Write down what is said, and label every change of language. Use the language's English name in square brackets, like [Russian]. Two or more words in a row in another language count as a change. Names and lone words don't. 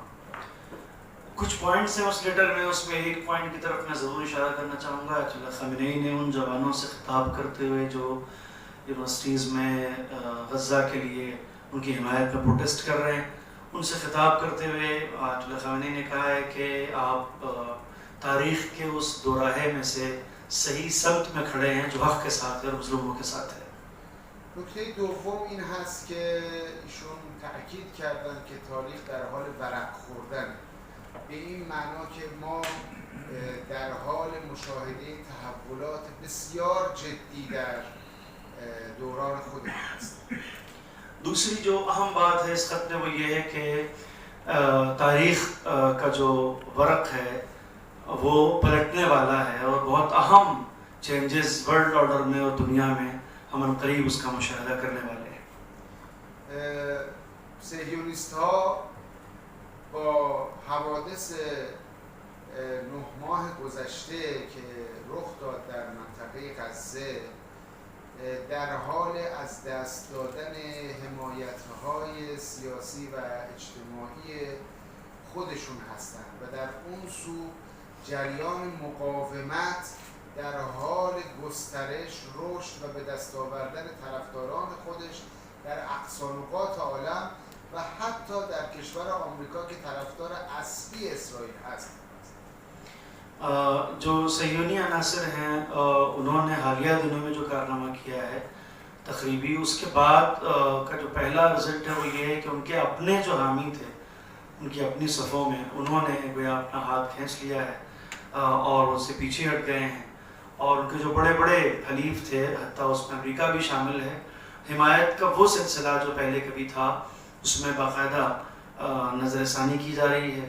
[Hindi] कुछ पॉइंट्स हैं उस लेटर में, उसमें एक पॉइंट की तरफ मैं ज़रूर इशारा करना चाहूँगा। अयतुल्लाह ख़amenei ने उन जवानों से खिताब करते हुए जो यूनिवर्सिटीज़ में गज़ा के लिए उनकी हिमायत में प्रोटेस्ट कर रहे हैं, उनसे खिताब करते हुए अयतुल्लाह ख़amenei ने कहा है कि आप तारीख़ के उस दोराहे में से सही सब्त में खड़े हैं जो हक़ के साथ है और मज़लूमों के साथ है। [Persian] نکته دوم این هست که ایشون تأکید کردن که تاریخ در حال ورق خوردن، به این معنا که ما در حال مشاهده تحولات بسیار جدی در دوران خودمون هستیم. [Hindi] दूसरी जो अहम बात है इस खत में वो ये है कि तारीख़ का जो वरक़ है वो पलटने वाला है और बहुत अहम [English] changes world order [Hindi] में और दुनिया में हम करीब उसका मुशाहिदा करने वाले हैं। [Persian] صهیونیست ها با حوادث 9 ماه گذشته که رخ داد در منطقه غزه در حال از دست دادن حمایت‌های سیاسی و اجتماعی خودشون هستند و در اون سو جریان مقاومت در حال گسترش، رشد و به دست آوردن طرفداران خودش در اقصانقاط عالم و حتی در کشور آمریکا که طرفدار اصلی اسرائیل هست. [Hindi] जो सहियोनी अनासर हैं उन्होंने हालिया दिनों में जो कारनामा किया है तकरीबी, उसके बाद का जो पहला रिजल्ट है वो ये है कि उनके अपने जो हामी थे उनकी अपनी सफ़ों में उन्होंने गोया अपना हाथ खींच लिया है और उनसे पीछे हट गए हैं और उनके जो बड़े बड़े हलीफ थे, हत्ता उसमें अमेरिका भी शामिल है, हिमायत का वो सिलसिला जो पहले कभी था उसमें बाकायदा नज़रसानी की जा रही है।